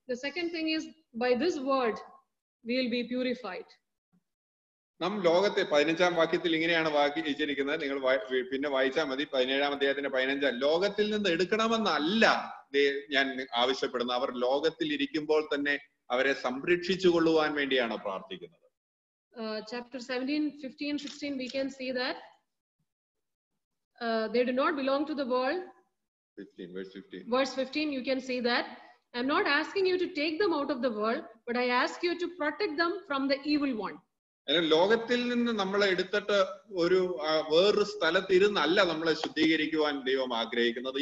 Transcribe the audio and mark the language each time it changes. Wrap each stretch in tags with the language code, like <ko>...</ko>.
<en>The second thing is, by this word we will be purified.</en> <ml>നാം ലോകത്തെ 15-ാം വാക്യത്തിൽ ഇങ്ങനെയാണ് വായിച്ചിരിക്കുന്നത്, നിങ്ങൾ പിന്നെ വായിച്ചാൽ മതി. 17-ാം അധ്യായത്തിന്റെ 15. ലോകത്തിൽ നിന്ന് എടുക്കണമെന്നല്ല ഞാൻ ആവശ്യപ്പെടുന്നത്, അവർ ലോകത്തിൽ ഇരിക്കുമ്പോൾ തന്നെ അവരെ സംരക്ഷിച്ചു കൊള്ളുവാൻ വേണ്ടിയാണ് പ്രാർത്ഥിക്കുന്നത്.</ml> <en>Chapter 17, 15, 16 we can see that they do not belong to the world. 15, verse 15. Verse 15 you can see that I'm not asking you to take them out of the world, but I ask you to protect them from the evil one.</en> <ml>ലോകത്തിൽ നിന്ന് നമ്മളെ എടുത്തിട്ട് വേറൊരു സ്ഥലത്തിരുന്നല്ല നമ്മളെ ശുദ്ധീകരിക്കുവാൻ ദൈവം ആഗ്രഹിക്കുന്നത്.</ml>